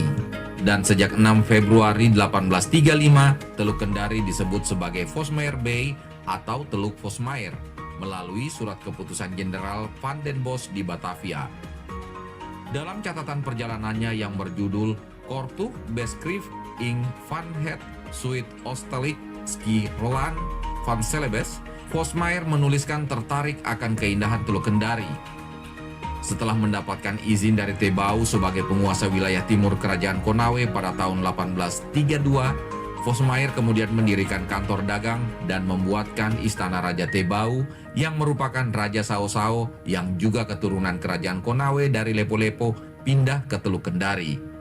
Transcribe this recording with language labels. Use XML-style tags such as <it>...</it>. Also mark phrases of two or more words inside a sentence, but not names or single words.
<id>Dan sejak 6 Februari 1835, Teluk Kendari disebut sebagai Vosmeyr Bay atau Teluk Vosmeyr melalui surat keputusan Jenderal Van den Bosch di Batavia. Dalam catatan perjalanannya yang berjudul Kortu Beschrift in Van Het Zuid Oostelijk Ski Roland van Celebes, Vosmeyr menuliskan tertarik akan keindahan Teluk Kendari. Setelah mendapatkan izin dari Tebau sebagai penguasa wilayah timur Kerajaan Konawe pada tahun 1832, Vosmeyr kemudian mendirikan kantor dagang dan membuatkan Istana Raja Tebau yang merupakan Raja Sao-Sao yang juga keturunan Kerajaan Konawe dari Lepo-Lepo pindah ke Teluk Kendari.</id>